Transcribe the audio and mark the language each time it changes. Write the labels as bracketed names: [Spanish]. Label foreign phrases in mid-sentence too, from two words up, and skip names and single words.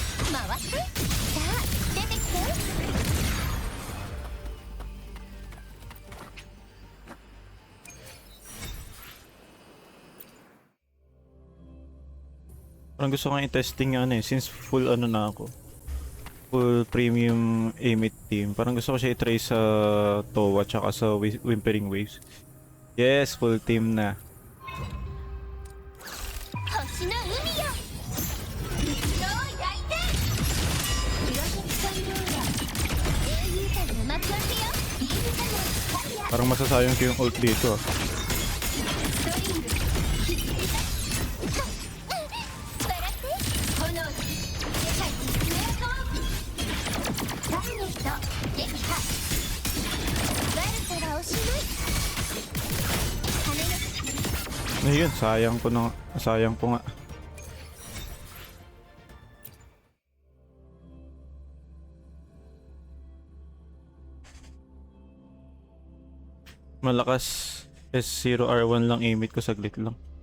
[Japanese] 回して。さあ出てきて。 [Filipino] Parang gusto kong i-testing yung ano eh, since full ano na ako. [English] Full premium Amit team. [Filipino] Parang gusto ko siya i-try sa Towa tsaka sa Whimpering Waves. [English] Yes, full team na. [Japanese] 星の海よ。道を焼いて。プロジェクトイローラ英雄たちの幕開けよ。ビームカノンファイヤー [Filipino] Parang masasayang ko yung ult dito ah. [Japanese] ストリング気づいた。笑って炎で世界に爪痕を。ターゲット撃破。悪さはおしまい。羽の [Filipino] Ayun, sayang po nga. Malakas S0R1 lang Amit ko saglit lang.